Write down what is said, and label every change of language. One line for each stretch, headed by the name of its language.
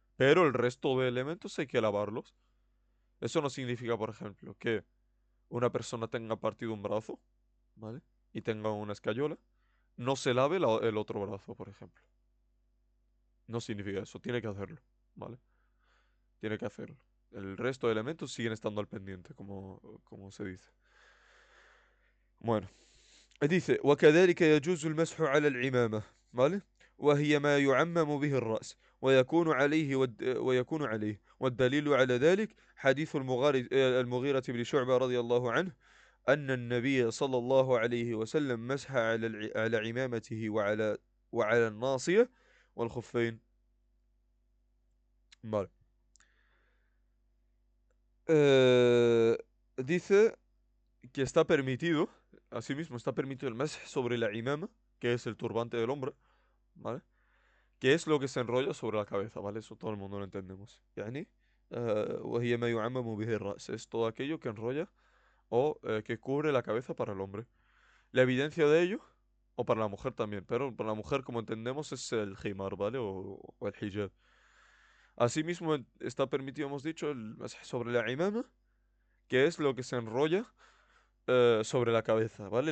Spanish: Pero el resto de elementos hay que lavarlos. Eso no significa, por ejemplo, que una persona tenga partido un brazo, ¿vale? Y tenga una escayola. No se lave el otro brazo, por ejemplo. No significa eso. Tiene que hacerlo, ¿vale? Tiene que hacerlo. El resto de elementos siguen estando al pendiente, como se dice. Bueno. dice وكذلك يجوز المسح على العمامة ¿vale?
Arabic: وهي ما يعمم به الرأس ويكون عليه والدليل على ذلك حديث المغيرة بن شعبة رضي الله عنه أن النبي صلى الله عليه وسلم مسح على عمامته وعلى الناصية والخفين.
Spanish: Vale. Eh, dice que está permitido, asimismo está permitido el mesh sobre la imama, que es el turbante del hombre, ¿vale? Que es lo que se enrolla sobre la cabeza, ¿vale? Eso todo el mundo lo entendemos.
Arabic: Yani, وهي ما يعمم به الرأس.
Spanish: Es todo aquello que enrolla o que cubre la cabeza para el hombre. La evidencia de ello, o para la mujer también, pero para la mujer, como entendemos, es el himar, ¿vale? O el hijab. Asimismo, está permitido, hemos dicho, el masaje sobre la imama, que es lo que se enrolla sobre la cabeza, ¿vale?